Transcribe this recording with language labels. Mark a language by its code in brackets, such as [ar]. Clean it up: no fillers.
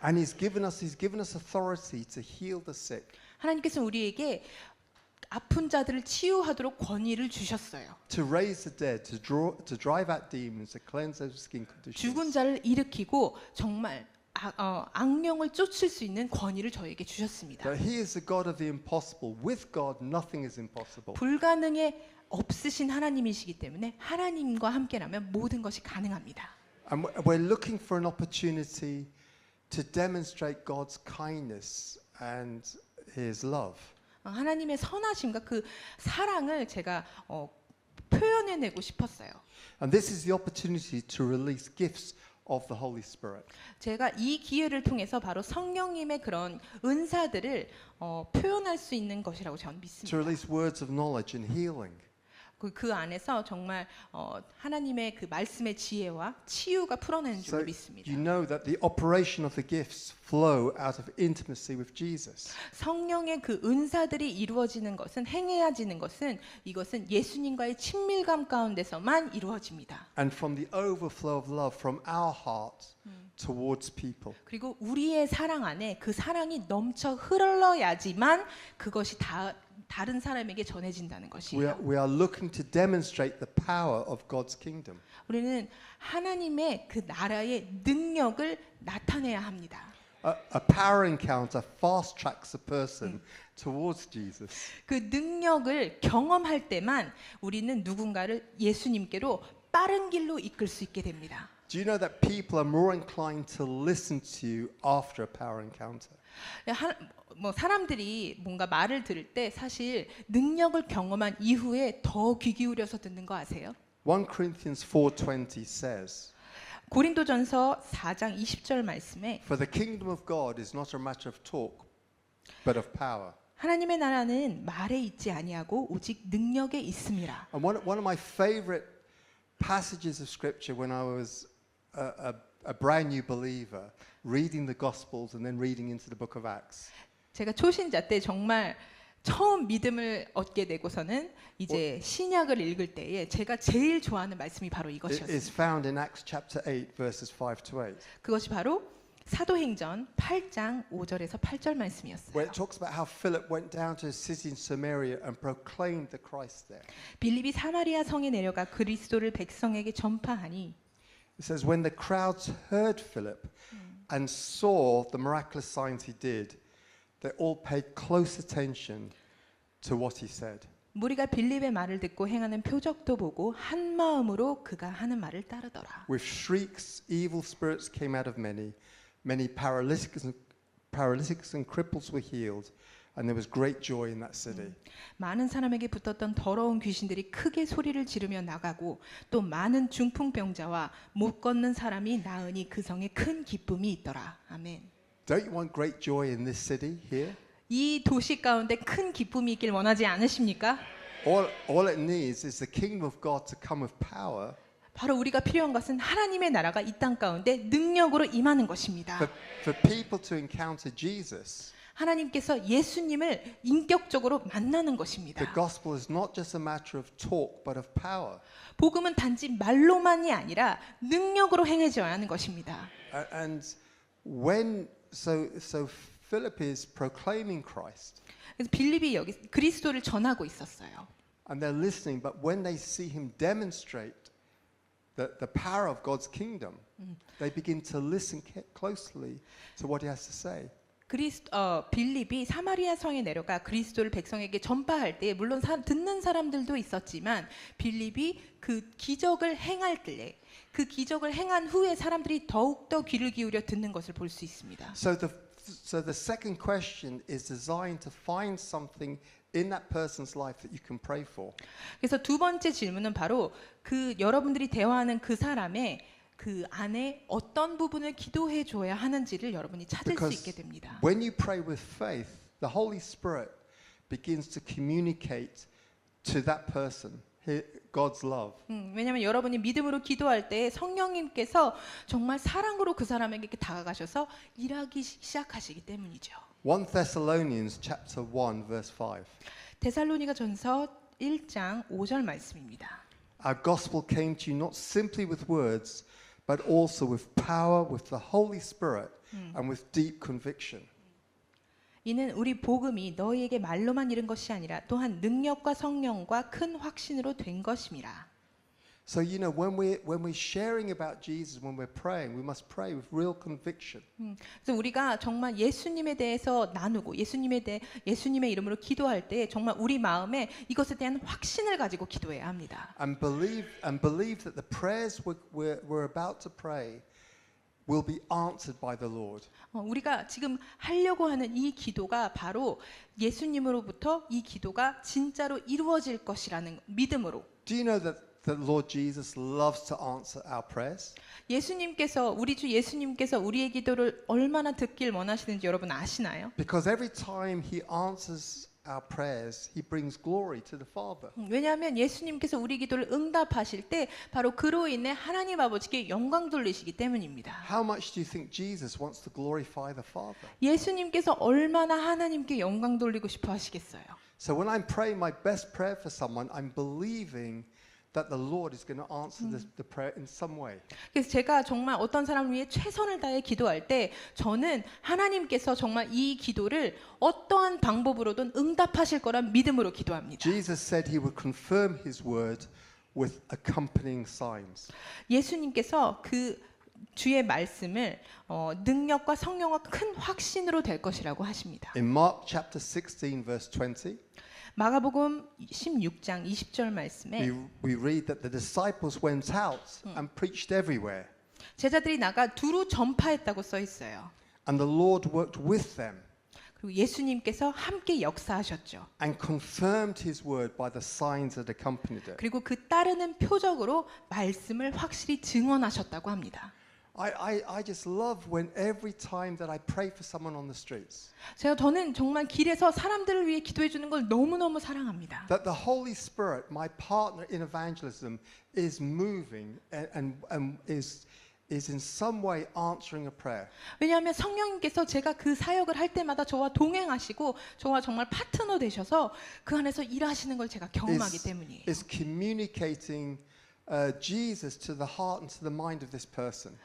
[en] And He's given us authority to heal the sick. [ko] 하나님께서 우리에게 아픈 자들을 치유하도록 권위를 주셨어요. [en] To raise the dead, to drive out demons, to cleanse those skin conditions. [ko] 죽은 자를 일으키고 정말 악령을 쫓을 수 있는 권위를 저에게 주셨습니다. [en] That He is the God of the impossible. With God, nothing is impossible. [ko] 불가능에 없으신 하나님이시기 때문에 하나님과 함께라면 모든 것이 가능합니다. [en] And we're looking for an opportunity to demonstrate God's kindness and His love. [ko] 하나님의 선하심과 그 사랑을 제가 표현해내고 싶었어요. [en] And this is the opportunity to release gifts of the Holy Spirit. [ko] 제가 이 기회를 통해서 바로 성령님의 그런 은사들을 표현할 수 있는 것이라고 저는 믿습니다. [en] release words of knowledge and healing. [ko] 그 안에서 정말 하나님의 그 말씀의 지혜와 치유가 풀어내는 줄 [en] So [ko] 믿습니다. [en] you know that the operation of the gifts flow out of intimacy with Jesus. [ko] 성령의 그 은사들이 이루어지는 것은 행해야지는 것은 이것은 예수님과의 친밀감 가운데서만 이루어집니다. [en] And from the overflow of love from our hearts towards people. [ko] 그리고 우리의 사랑 안에 그 사랑이 넘쳐 흘러야지만 그것이 다른 사람에게 전해진다는 것이에요. [en] We are looking to demonstrate the power of God's kingdom. [ko] 우리는 하나님의 그 나라의 능력을 나타내야 합니다. [en] A power encounter fast tracks a person towards Jesus. [ko] 그 능력을 경험할 때만 우리는 누군가를 예수님께로 빠른 길로 이끌 수 있게 됩니다. [en] Do you know that people are more inclined to listen to you after a power encounter? [ko] 사람들이 뭔가 말을 들을 때 사실 능력을 경험한 이후에 더 귀 기울여서 듣는 거 아세요? [en] 1 Corinthians 4:20 says, [ko] 고린도전서 4장 20절 말씀에 [en] "For the kingdom of God is not a matter of talk, but of power." [ko] 하나님의 나라는 말에 있지 아니하고 오직 능력에 있음이라. [en] And one of my favorite passages of scripture when I was a brand new believer, reading the Gospels and then reading into the book of Acts. [ko] 제가 초신자 때 정말 처음 믿음을 얻게 되고서는 이제 신약을 읽을 때에 제가 제일 좋아하는 말씀이 바로 [en] It [ko] 이것이었어요. [en] is found in Acts chapter 8 verses 5 to 8. [ko] 그것이 바로 사도행전 8장 5절에서 8절 말씀이었어요. [en] Where it talks about how Philip went down to a city in Samaria and proclaimed the Christ there. [ko] 빌립이 사마리아 성에 내려가 그리스도를 백성에게 전파하니 [en] It says when the crowds heard Philip and saw the miraculous signs he did, they all paid close attention to what he said. [ko] 무리가 빌립의 말을 듣고 행하는 표적도 보고 한 마음으로 그가 하는 말을 따르더라. [en] With shrieks, evil spirits came out of many. Many paralytics and cripples were healed, and there was great joy in that city. [ko] 많은 사람에게 붙었던 더러운 귀신들이 크게 소리를 지르며 나가고 또 많은 중풍병자와 못 걷는 사람이 나으니 그 성에 큰 기쁨이 있더라. 아멘. [en] Don't you want great joy in this city here? [ko] 이 도시 가운데 큰 기쁨이 있길 원하지 않으십니까? [en] All it needs is the kingdom of God to come with power [ko] 바로 우리가 필요한 것은 하나님의 나라가 이 땅 가운데 능력으로 임하는 것입니다. [en] for people to encounter Jesus. [ko] 하나님께서 예수님을 인격적으로 만나는 [en] The [ko] 것입니다. [en] gospel is not just a matter of talk, but of power. [ko] 복음은 단지 말로만이 아니라 능력으로 행해져야 하는 것입니다. [en] And when so Philip is proclaiming Christ, [ko] 그래서 빌립이 여기 그리스도를 전하고 있었어요. [en] and they're listening, but when they see him demonstrate the power of God's kingdom, they begin to listen closely to what he has to say. [ko] 빌립이 사마리아 성에 내려가 그리스도를 백성에게 전파할 때 물론 듣는 사람들도 있었지만 빌립이 그 기적을 행할 때 그 기적을 행한 후에 사람들이 더욱더 귀를 기울여 듣는 것을 볼 수 있습니다. [en] So the second question is designed to find something in that person's life that you can pray for. [ko] 그래서 두 번째 질문은 바로 그 여러분들이 대화하는 그 사람의 그 안에 어떤 부분을 기도해 줘야 하는지를 여러분이 찾을 수 있게 됩니다. [en] When you pray with faith, the Holy Spirit begins to communicate to that person God's love. [ko] 왜냐하면 여러분이 믿음으로 기도할 때 성령님께서 정말 사랑으로 그 사람에게 다가가셔서 일하기 시작하시기 때문이죠. [en] 1 Thessalonians chapter 1 verse 5. [ko] 데살로니가전서 1장 5절 말씀입니다. [en] Our gospel came to you not simply with words, but also with power, with the Holy Spirit, and with deep conviction. [ko] 이는 우리 복음이 너희에게 말로만 이른 것이 아니라 또한 능력과 성령과 큰 확신으로 된 것임이라. [en] So you know when we're sharing about Jesus, when we're praying, we must pray with real conviction. [ko] 그래서 우리가 정말 예수님에 대해서 나누고 예수님의 이름으로 기도할 때 정말 우리 마음에 이것에 대한 확신을 가지고 기도해야 합니다. [en] And believe that the prayers we're about to pray will be answered by the Lord. [ko] 우리가 지금 하려고 하는 이 기도가 바로 예수님으로부터 이 기도가 진짜로 이루어질 것이라는 믿음으로. [en] Do you know that Lord Jesus loves to answer our prayers? [ko] 우리 주 예수님께서 우리의 기도를 얼마나 듣길 원하시는지 여러분 아시나요? [en] Because every time he answers our prayers, he brings glory to the Father. [ko] 왜냐하면 예수님께서 우리 기도를 응답하실 때 바로 그로 인해 하나님 아버지께 영광 돌리시기 때문입니다. [en] How much do you think Jesus wants to glorify the Father? [ko] 예수님께서 얼마나 하나님께 영광 돌리고 싶어 하시겠어요? [en] So when I'm praying my best prayer for someone, I'm believing that the Lord is going to answer the prayer in some way. [ko] 그래서 제가 정말 어떤 사람을 위해 최선을 다해 기도할 때 저는 하나님께서 정말 이 기도를 어떠한 방법으로든 응답하실 거란 믿음으로 기도합니다. [en] Jesus said he would confirm his word with accompanying signs. [ko] 예수님께서 그 주의 말씀을 능력과 성령과 큰 확신으로 될 것이라고 하십니다. [en] In Mark chapter 16 verse 20, [ko] 마가복음 16장 20절 말씀에 [en] we read that the disciples went out and preached everywhere. [ko] 제자들이 나가 두루 전파했다고 써 있어요. [en] And the Lord worked with them [ko] 그리고 예수님께서 함께 역사하셨죠. [en] and confirmed his word by the signs that accompanied it. [ko] 그리고 그 따르는 표적으로 말씀을 확실히 증언하셨다고 합니다. [en] I just love when every time that I pray for someone on the streets, [ko] 저는 정말 길에서 사람들을 위해 기도해 주는 걸 너무너무 사랑합니다. [en] that the Holy Spirit, my partner in evangelism, is moving and is in some way answering a prayer. [ko] 왜냐하면 성령님께서 제가 그 사역을 할 때마다 저와 동행하시고 저와 정말 파트너 되셔서 그 안에서 일하시는 걸 제가 경험하기 때문이에요. [en] Is communicating Jesus to the heart and to the mind of this person.